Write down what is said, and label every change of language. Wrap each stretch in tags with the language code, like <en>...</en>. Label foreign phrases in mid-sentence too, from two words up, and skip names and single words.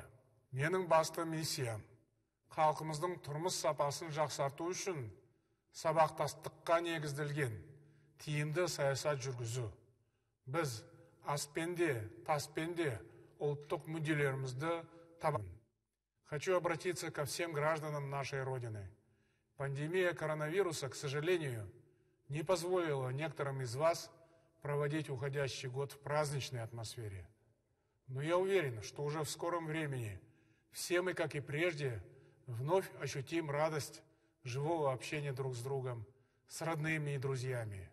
<kk>Менің басты миссиям халқымыздың тұрмыс сапасын жақсарту үшін сабақтастыққа негізделген тиімді саясат жүргізу. Біз аспенде, таспенде ұлттық мүдделерімізді табамыз.</kk> <ru>Хочу обратиться ко всем гражданам нашей Родины. Пандемия коронавируса, к сожалению, не позволила некоторым из вас проводить уходящий год в праздничной атмосфере. Но я уверен, что уже в скором времени все мы, как и прежде, вновь ощутим радость живого общения друг с другом, с родными и друзьями.</ru>